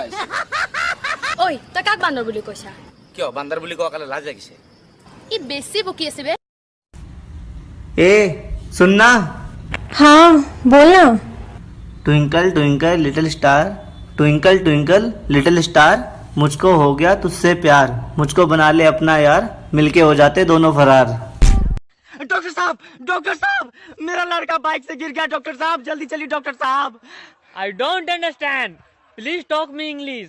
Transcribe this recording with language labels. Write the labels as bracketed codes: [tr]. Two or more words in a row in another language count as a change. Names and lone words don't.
[as] ঐ তই কাক বান্দৰ বুলি কৈছা কিয় বান্দাৰ বুলি কোৱা কালে লাজ লাগিছে ই বেছি বকি আছে বে [hi] ए सुनना हाँ बोलना [en] Twinkle twinkle little star [hi] मुझको हो गया तुझसे प्यार मुझको बना ले अपना यार मिलके हो जाते दोनों फरार। डॉक्टर साहब मेरा लड़का बाइक से गिर गया डॉक्टर साहब जल्दी चलिए डॉक्टर साहब [en] I don't understand. Please talk me English.